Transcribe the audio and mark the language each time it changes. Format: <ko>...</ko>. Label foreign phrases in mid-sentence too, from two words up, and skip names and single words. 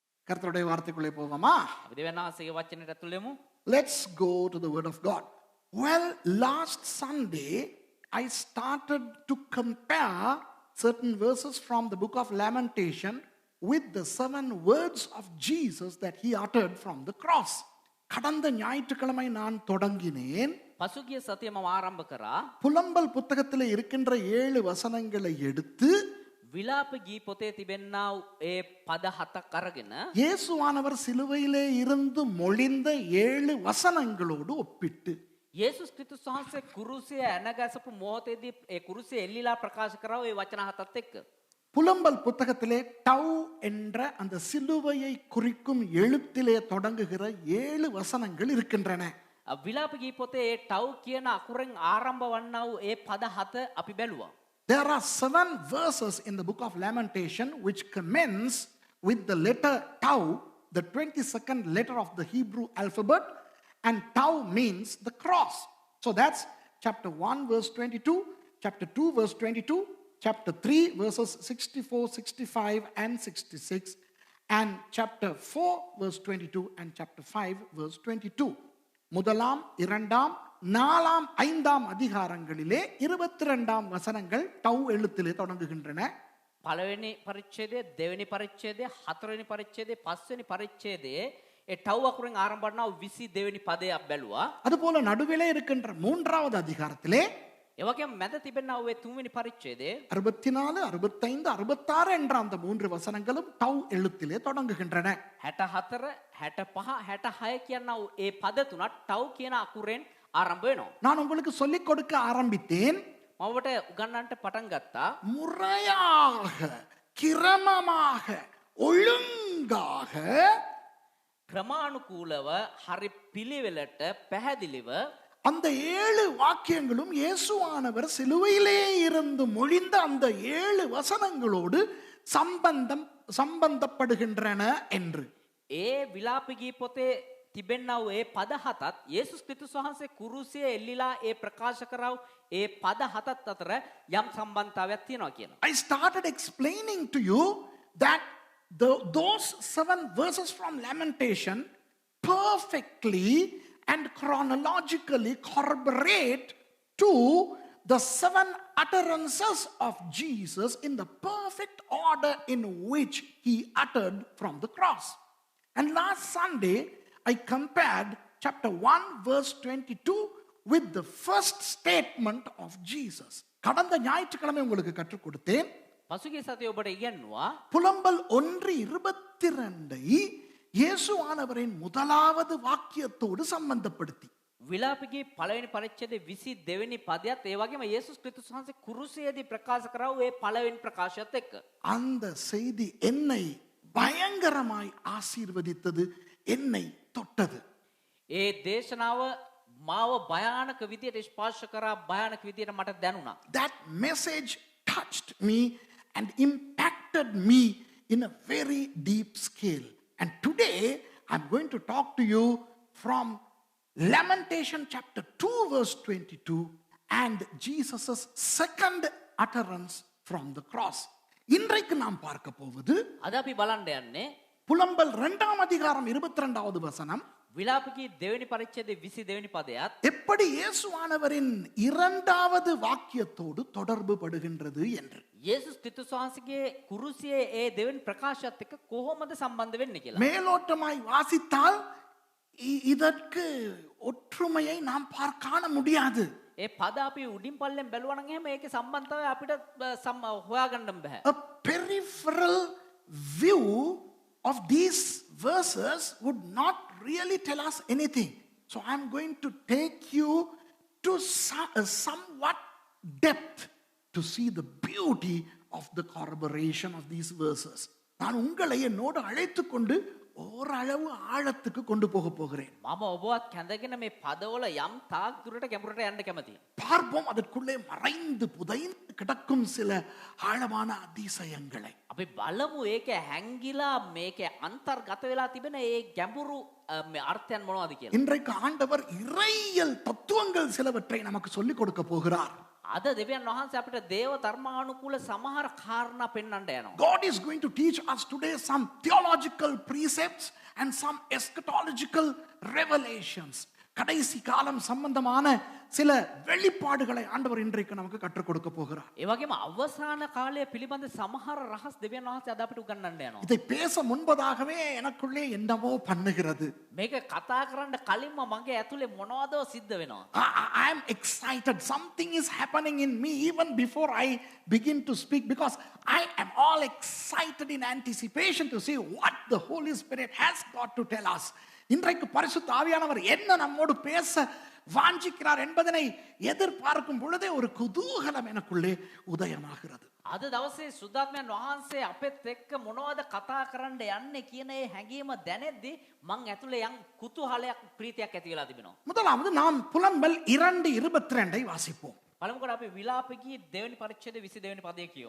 <ta>கர்த்தருடைய வார்த்தைக்குள்ளே போவோமா?</ta> <si>අපි දෙවියන් වහන්සේගේ වචනයට ඇතුළු වෙමු.</si> <en>Let's go to the word of God. Well, last Sunday I started to compare certain verses from the book of Lamentation with the 7 words of Jesus that he uttered from the cross.</en> <ta>கடந்த ஞாயிற்றுக்கிழமை நான் தொடங்கினேன்.</ta> <si>පසුගිය සතිය මම ආරම්භ කරා</si> <ta>புலம்பல் புத்தகத்தில் இருக்கின்ற 7 வசனங்களை எடுத்து</ta> <si>විලාප ගී පොතේ තිබෙනා වූ ඒ පද 7ක් අරගෙන</si> <ta>இயேசுவானவர் சிலுவையிலே இருந்து மொழிந்த 7 வசனங்களோடு ஒப்பிட்டு</ta> <si>යේසුස් ක්‍රිස්තුස් වහන්සේ කුරුසියේ ඇනගසපු මොහොතේදී ඒ කුරුසියේ එල්ලිලා ප්‍රකාශ කරා ඒ වචන 7ත් එක්ක</si> <ta>புலம்பல் புத்தகத்திலே டவ் என்ற அந்த சிலுவையை குறிக்கும் எழுத்திலே தொடங்குகிற 7 வசனங்கள் இருக்கின்றன.</ta> <si>විලාප ගී පොතේ ඒ ටව් කියන අකුරෙන් ආරම්භ වන්නා වූ ඒ පද 7 අපි බැලුවා.</si> <en>There are 7 verses in the book of Lamentation which commence with the letter tau, the 22nd letter of the Hebrew alphabet, and tau means the cross. So that's chapter 1 verse 22, chapter 2 verse 22, chapter 3 verses 64, 65 and 66, and chapter 4 verse 22 and chapter 5 verse 22.</en> <ta>முதலாம் இரண்டாம் நாலாம் ஐந்தாம் அதிகாரங்களிலே 22ஆம் வசனங்கள் டவ் எழுத்திலே தொடங்குகின்றன.</ta> <si>පළවෙනි පරිච්ඡේදය, දෙවෙනි පරිච්ඡේදය, හතරවෙනි පරිච්ඡේදය, පස්වෙනි පරිච්ඡේදයේ ඒ ටව් අකුරෙන් ආරම්භ වන්නා වූ 22 වෙනි පදයක් බැලුවා.</si> <ta>அதுபோல நடுவிலே இருக்கின்ற 3வது அதிகாரத்திலே</ta> <si>ඒ වගේම මැද තිබෙනා වූ 3වෙනි පරිච්ඡේදයේ</si> <ta>64, 65, 66 என்ற அந்த 3 வசனங்களும் டவ் எழுத்திலே தொடங்குகின்றன.</ta> <si>64, 65, 66 කියනා වූ ඒ පද තුනත් ටව් කියන අකුරෙන් ආරම්භ වෙනවා.</si> <ta>நான் உங்களுக்கு சொல்லிக் கொடுக்க ஆரம்பித்தேன்.</ta> <si>මම ඔබට උගන්වන්නට පටන් ගත්තා.</si> <ta>முறையாக, கிரமமாக, ஒழுங்காக</ta> <si>ක්‍රමානුකූලව හරි පිළිවෙලට පැහැදිලිව</si> <ta>அந்த 7 வாக்கியங்களும் இயேசுவானவர் சிலுவையிலே இருந்து மொழிந்த அந்த 7 வசனங்களோடு சம்பந்தப்படுகின்றன என்று.</ta> <si>ඒ විලාප ගී පොතේ තිබෙනා වූ ඒ පද 7ත් යේසුස් ක්‍රිස්තුස් වහන්සේ කුරුසියේ එල්ලිලා ඒ ප්‍රකාශ කරා වූ ඒ පද 7ත් අතර යම් සම්බන්ධතාවයක් තියෙනවා කියලා.</si> <en>I started explaining to you that those 7 verses from Lamentation perfectly and chronologically corroborate to the 7 utterances of Jesus in the perfect order in which he uttered from the cross. And last Sunday, I compared chapter 1 verse 22 with the first statement of Jesus.</en> <ta>கடந்த ஞாயிற்றுக்கிழமை உங்களுக்கு கற்றுக் கொடுத்தேன்.</ta> <si>පසුගිය සතියේ ඔබට ඉගෙනුවා</si> <ta>புலம்பல் 1:22 இயேசுவானவரின் முதலாவது வாக்கியத்தோடு சம்பந்தப்படுத்தி</ta> <si>විලාප ගී පළවෙනි පරිච්ඡේදයේ 22 වෙනි පදයත් ඒ වගේම යේසුස් ක්‍රිස්තුස් වහන්සේ කුරුසියේදී ප්‍රකාශ කරා වූ ඒ පළවෙනි ප්‍රකාශයත් එක්ක</si> <ta>அந்த செய்தி என்னை பயங்கரமாய் ஆசீர்வதித்தது, என்னை தொட்டது.</ta> <si>ඒ දේශනාව මාව භයානක විදියට ස්පර්ශ කරා, භයානක විදියට මට දැනුණා.</si> <en>That message touched me and impacted me in a very deep scale. And today I'm going to talk to you from Lamentation chapter 2 verse 22 and Jesus' second utterance from the cross.</en> <ta>இன்றைக்கு நாம் பார்க்க போவது</ta> <si>අද අපි බලන්න යන්නේ</si> <ta>புலம்பல் 2ஆம் அதிகாரம் 22வது வசனம்.</ta> <si>විලාප ගී දෙවෙනි පරිච්ඡේදයේ 22 වෙනි පදයත්</si> <ta>எப்படி இயேசுவானவரின் 2வது வாக்கியத்தோடு தொடர்பு படுகின்றது என்று.</ta> <si>යේසුස් ක්‍රිස්තුස් වහන්සේගේ කුරුසියේ ඒ දෙවෙනි ප්‍රකාශයත් එක්ක කොහොමද සම්බන්ධ වෙන්නේ කියලා.</si> <ta>மேலோட்டமாய் வாசித்தால் இதற்கு ஒற்றுமையை நாம் காண முடியாது.</ta> <si>ඒ පද අපි උඩින් පල්ලෙන් බැලුවා නම් එහෙම ඒකේ සම්බන්ධතාවය අපිට හොයාගන්න බෑ.</si> <en>A peripheral view of these verses would not really tell us anything. So I'm going to take you to somewhat depth to see the beauty of the corroboration of these verses.</en> <ta>நான் உங்களை என்னோடு அழைத்து கொண்டு ஓரளவு ஆழத்துக்கு கொண்டு போக போகிறேன்.</ta> <si>මම ඔබවත් කැඳගෙන මේ පදවල යම් තාක් දුරට ගැඹුරට යන්න කැමතියි.</si> <ta>பார்ப்போம் அதற்குள்ளே மறைந்து புதைந்து கிடக்கும் சில ஆழமான அதிசயங்களை.</ta> <si>අපි බලමු ඒකේ හැංගිලා මේකේ අන්තර්ගත වෙලා තිබෙන ඒ ගැඹුරු අර්ථයන් මොනවද කියලා.</si> <ta>இன்றைக்கு ஆண்டவர் இறையியல் தத்துவங்கள் சிலவற்றை நமக்கு சொல்லிக் கொடுக்க போகிறார்.</ta> <si>අද දෙවියන් වහන්සේ අපිට දේව ධර්මානුකූල සමහර කාරණා පෙන්වන්න යනවා.</si> <en>God is going to teach us today some theological precepts and some eschatological revelations.</en> <ta>கடைசி காலம் சம்பந்தமான சில வெளிப்பாடுகளை ஆண்டவர் இன்றைக்கு நமக்கு கற்றுக் கொடுக்க போகிறார்.</ta> <si>ඒ වගේම අවසාන කාලය පිළිබඳ සමහර රහස් දෙවියන් වහන්සේ අද අපිට උගන්වන්න යනවා.</si> <ta>இதை பேச முன்பதாகவே எனக்குள்ளே என்னவோ பண்ணுகிறது.</ta> <si>මේක කතා කරන්න කලින්ම මගේ ඇතුලේ මොනවද සිද්ධ වෙනවා.</si> <en>I am excited. Something is happening in me even before I begin to speak, because I am all excited in anticipation to see what the Holy Spirit has got to tell us.</en> <ta>இன்றைக்கு பரிசுத்த ஆவியானவர் என்ன நம்மோடு பேச வாஞ்சிக்கிறார் என்பதனை எதிர்பார்க்கும் பொழுதே ஒரு குதூகலம் எனக்குள்ளே உதயமாகிறது.</ta> <si>අද දවසේ සුද්ධාත්මයන් වහන්සේ අපෙත් එක්ක මොනවද කතා කරන්න යන්නේ කියන ඒ හැඟීම දැනෙද්දි මං ඇතුලේ යම් කුතුහලයක් ප්‍රීතියක් ඇති වෙලා තිබෙනවා.</si> <ta>முதலாவது நாம் புலம்பல் 2:22 வாசிப்போம்.</ta> <si>පළමුවට අපි විලාපකී දෙවෙනි පරිච්ඡේදයේ 22 වෙනි පදය කියමු.</si>